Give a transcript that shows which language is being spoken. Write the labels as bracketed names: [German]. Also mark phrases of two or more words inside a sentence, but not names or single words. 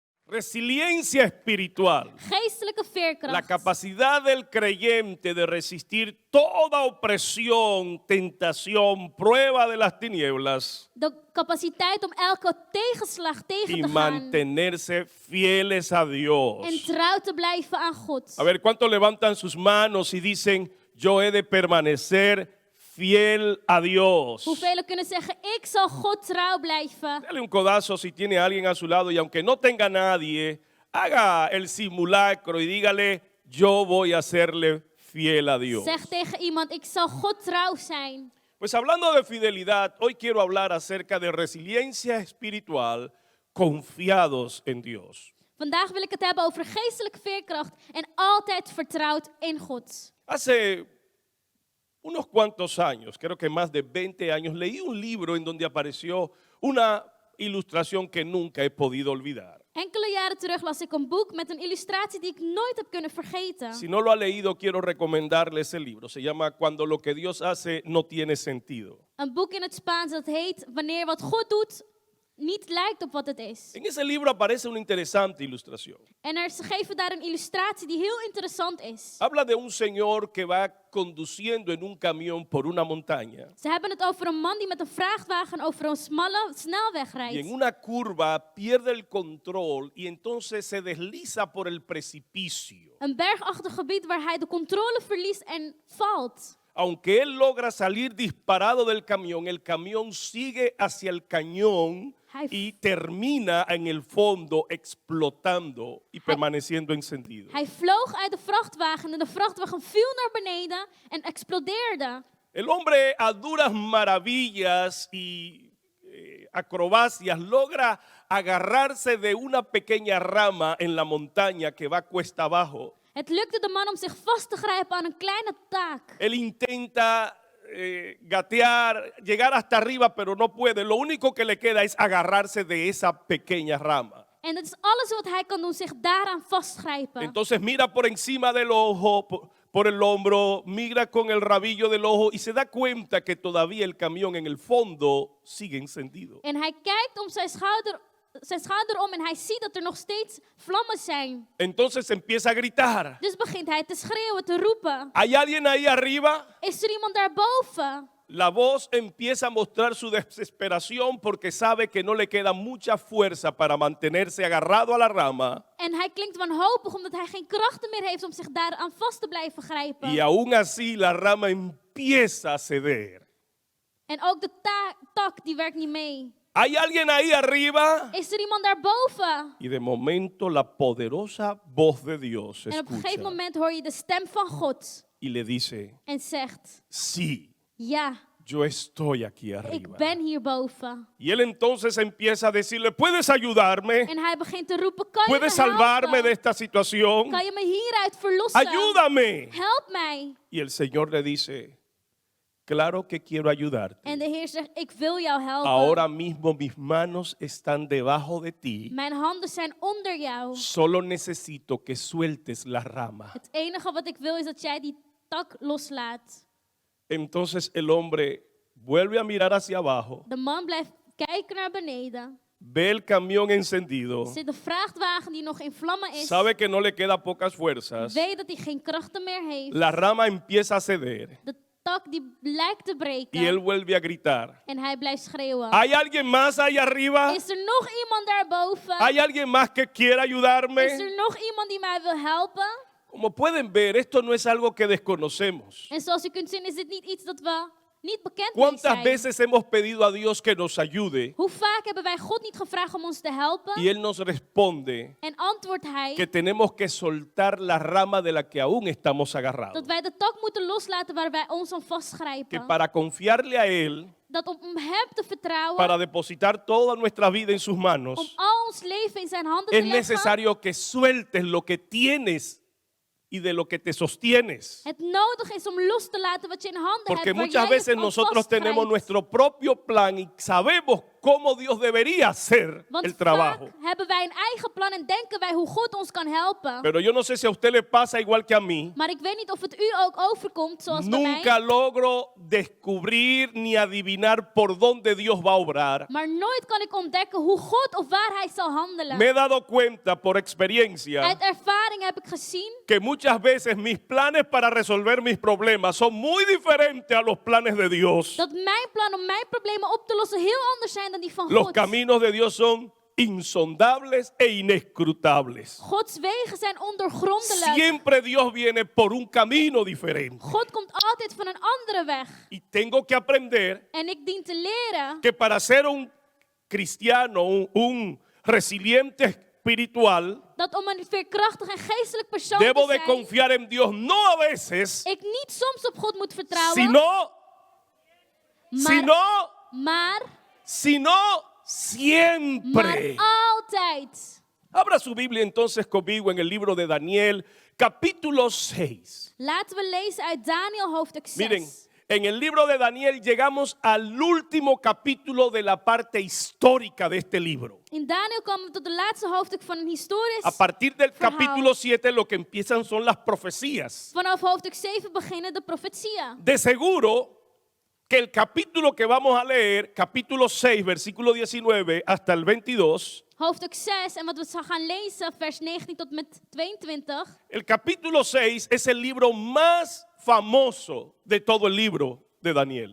[Spanish] Resiliencia espiritual. [Dutch] Geestelijke veerkracht. [Spanish] La capacidad del creyente de resistir toda opresión, tentación, prueba de las tinieblas [Dutch] De capaciteit om elke tegenslag tegen [Spanish] y [Dutch] te gaan. [Spanish] mantenerse fieles a Dios. [Dutch] En trouw te blijven aan God. [Spanish] A ver, ¿cuántos levantan sus manos y dicen, yo he de permanecer fiel a Dios? [Dutch] Hoeveel kunnen zeggen, ik zal God trouw blijven. [Spanish] Dale un codazo si tiene a alguien a su lado y aunque no tenga nadie, haga el simulacro y dígale, yo voy a serle fiel a Dios. [Dutch] Zeg tegen iemand, ik zal God trouw zijn. [Spanish] Pues hablando de fidelidad, hoy quiero hablar acerca de resiliencia espiritual, confiados en Dios. [Dutch] Vandaag wil ik het hebben over geestelijke veerkracht en altijd vertrouwd in God. [Spanish] Hace unos cuantos años, creo que más de 20 años, leí un libro en donde apareció una ilustración que nunca he podido olvidar. [Dutch] Enkele jaren terug las ik een boek met een illustratie die ik nooit heb kunnen vergeten. [Spanish] Si no lo ha leído, quiero recomendarle ese libro. Se llama Cuando lo que Dios hace no tiene sentido. [Dutch] Een boek in het Spaans dat heet Wanneer wat God doet niet lijkt op wat het is. [Spanish] En ese libro aparece una interesante ilustración. [Dutch] En ze geven daar een illustratie die heel interessant is. [Spanish] Habla de un señor que va conduciendo en un camión por una montaña. [Dutch] Ze hebben het over een man die met een vrachtwagen over een smalle snelweg [Spanish] Y [Dutch] rijdt. [Spanish] en una curva pierde el control y entonces se desliza por el precipicio. [Dutch] Een bergachtig gebied waar hij de controle verliest en valt. [Spanish] Aunque él logra salir disparado del camión, el camión sigue hacia el cañón y termina en el fondo explotando y permaneciendo encendido. [Dutch] Hij vloog uit de vrachtwagen en de vrachtwagen viel naar beneden en explodeerde. [Spanish] El hombre a duras maravillas y acrobacias logra agarrarse de una pequeña rama en la montaña que va cuesta abajo. [Dutch] Het lukte de man om zich vast te grijpen aan een kleine taak. [Spanish] Él intenta gatear, llegar hasta arriba, pero no puede. Lo único que le queda es agarrarse de esa pequeña rama. [Dutch] En dat is alles wat hij kan doen, zich daaraan vastgrijpen. [Spanish] Entonces mira por encima del ojo, por el hombro, mira con el rabillo del ojo y se da cuenta que todavía el camión en el fondo sigue encendido. [Dutch] En hij kijkt om zijn schouder om en hij ziet dat er nog steeds vlammen zijn. [Spanish] Entonces empieza a gritar. [Dutch] Dus begint hij te schreeuwen, te roepen. [Spanish] ¿Hay alguien ahí arriba? [Dutch] Is er iemand daarboven? [Spanish] La voz empieza a mostrar su desesperación porque sabe que no le queda mucha fuerza para mantenerse agarrado a la rama. [Dutch] En hij klinkt wanhopig omdat hij geen krachten meer heeft om zich daaraan vast te blijven grijpen. [Spanish] Y aún así la rama empieza a ceder. [Dutch] En ook de tak die werkt niet mee. [Spanish] ¿Hay alguien ahí arriba? [Dutch] Is er iemand daarboven? [Spanish] Y de momento la poderosa voz de Dios se [Dutch] En op een gegeven [Spanish] escucha [Dutch] moment hoor je de stem van God [Spanish] y le dice, [Dutch] en zegt, [Spanish] sí, [Dutch] ja, [Spanish] yo estoy aquí [Dutch] ik [Spanish] arriba. [Dutch] ben hierboven. [Spanish] Y él entonces empieza a decirle, ¿puedes ayudarme? [Dutch] En hij begint te roepen, kan je me [Spanish] ¿Puedes salvarme de [Dutch] helpen? [Spanish] esta situación? [Dutch] Kan je me hieruit verlossen? [Spanish] Ayúdame. [Dutch] Help mij. [Spanish] Y el Señor le dice, claro que quiero ayudarte. [Dutch] En de Heer zegt, ik wil jou helpen. [Spanish] Ahora mismo mis manos están debajo de ti. [Dutch] Mijn handen zijn onder jou. [Spanish] Solo necesito que sueltes la rama. [Dutch] Het enige wat ik wil is dat jij die tak loslaat. [Spanish] Entonces el hombre vuelve a mirar hacia abajo, [Dutch] De man blijft kijken naar beneden. [Spanish] ve el camión encendido, [Dutch] Zit de vrachtwagen die nog in vlammen is. [Spanish] sabe que no le queda pocas fuerzas. [Dutch] Weet dat hij geen krachten meer heeft. [Spanish] La rama empieza a ceder [Dutch] De tak die lijkt te breken. [Spanish] y él vuelve a gritar. [Dutch] En hij blijft schreeuwen. [Spanish] ¿Hay alguien más ahí arriba? [Dutch] Is er nog iemand daarboven? [Spanish] ¿Hay alguien más que quiera [Dutch] Is [Spanish] ayudarme? [Dutch] er nog iemand die mij wil helpen? [Spanish] Como pueden ver, esto no es algo que desconocemos. [Dutch] En zoals u kunt zien is dit niet iets dat we niet bekend mee [Spanish] ¿Cuántas [Dutch] zijn. [Spanish] veces hemos pedido a Dios que nos ayude [Dutch] Hoe vaak hebben wij God niet gevraagd om ons te helpen? [Spanish] y Él nos responde [Dutch] En antwoordt hij [Spanish] que tenemos que soltar la rama de la que aún estamos agarrados? [Dutch] dat wij de tak moeten loslaten waar wij ons aan [Spanish] Que [Dutch] vastgrijpen. [Spanish] para confiarle a Él, [Dutch] Dat om hem te vertrouwen, [Spanish] para depositar toda nuestra vida en sus [Dutch] om [Spanish] manos, [Dutch] al ons leven in zijn handen [Spanish] es [Dutch] te leggen. [Spanish] necesario que sueltes lo que tienes y de lo que te sostienes. [Dutch] Het nodig is om los te laten wat je in handen [Spanish] Porque [Dutch] hebt. Waar [Spanish] muchas [Dutch] jij [Spanish] veces [Dutch] aan [Spanish] nosotros tenemos [Dutch] vastgrijpt. [Spanish] nuestro propio plan y sabemos cómo Dios debería hacer [Dutch] Want [Spanish] el trabajo. [Dutch] vaak hebben wij een eigen plan en denken wij hoe God ons kan helpen. [Spanish] Pero yo no sé si a usted le pasa igual que a mí. [Dutch] Maar ik weet niet of het u ook overkomt zoals bij [Spanish] Nunca [Dutch] mij. [Spanish] logro descubrir ni adivinar por dónde Dios va a obrar. [Dutch] Maar nooit kan ik ontdekken hoe God of waar hij zal handelen. [Spanish] Me he dado cuenta por experiencia [Dutch] Uit ervaring heb ik gezien [Spanish] que muchas veces mis planes para resolver mis problemas son muy diferentes a los planes de Dios. [Dutch] dat mijn plan om mijn problemen op te lossen heel anders zijn dan die van [Spanish] Los [Dutch] God. [Spanish] caminos de Dios son insondables e inescrutables. [Dutch] Gods wegen zijn ondoorgrondelijk. [Spanish] Siempre Dios viene por un camino diferente. [Dutch] God komt altijd van een andere weg. [Spanish] Y tengo que aprender [Dutch] En ik dien te leren [Spanish] que para ser un cristiano, un resiliente espiritual, [Dutch] dat om een veerkrachtig en geestelijk persoon [Spanish] debo [Dutch] te [Spanish] de [Dutch] zijn, [Spanish] confiar en Dios no a veces, [Dutch] ik niet soms op God moet vertrouwen, [Spanish] sino [Dutch] maar [Spanish] siempre. [Dutch] altijd. [Spanish] Abra su Biblia entonces conmigo en el libro de Daniel, capítulo 6. [Dutch] Laten we lezen uit Daniel hoofdstuk 6. [Spanish] Miren, en el libro de Daniel llegamos al último capítulo de la parte histórica de este libro. [Dutch] In Daniel komen we tot de laatste hoofdstuk van een historisch [Spanish] A partir del [Dutch] verhaal. [Spanish] capítulo 7 lo que empiezan son las profecías. [Dutch] Vanaf hoofdstuk 7 beginnen de profetieën. [Spanish] De seguro que el capítulo que vamos a leer, capítulo 6, versículo 19 hasta el 22, [Dutch] Hoofdstuk 6 en wat we gaan lezen, vers 19 tot met 22. [Spanish] el capítulo 6 es el libro más famoso de todo el libro de Daniel.